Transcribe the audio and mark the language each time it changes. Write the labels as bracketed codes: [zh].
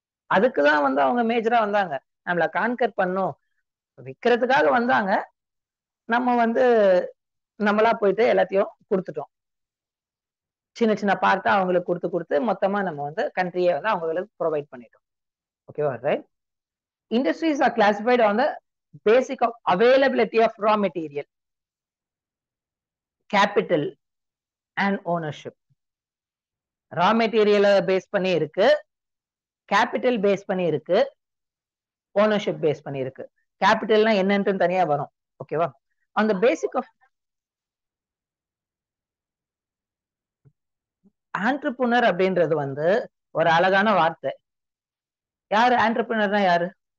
[ta] அதுக்குதான் வந்து அவங்க மேஜரா வந்தாங்க, நம்மளை கான்கர் பண்ணும், விற்கிறதுக்காக வந்தாங்க. நம்ம வந்து நம்மளா போயிட்டு எல்லாத்தையும் கொடுத்துட்டோம், சின்ன சின்ன பார்ட்டா அவங்களுக்கு கொடுத்து கொடுத்து மொத்தமா நம்ம வந்து கண்ட்ரியை வந்து அவங்களுக்கு ப்ரொவைட் பண்ணிட்டோம். ஓகேவா? Right. [en] Industries are classified on the basic of availability of raw material, capital and ownership. [ta] raw material base பண்ணி இருக்கு, கேபிட்டல் பேஸ் பண்ணி இருக்கு, ஓனர்ஷிப் பேஸ் பண்ணி இருக்கு. கேபிட்டல்னா என்னன்னு தனியா வரும். ஓகேவா? [en] on the basic of entrepreneur [ta] அப்படின்றது வந்து ஒரு அழகான வார்த்தை. யாரு entrepreneurனா? யாரு?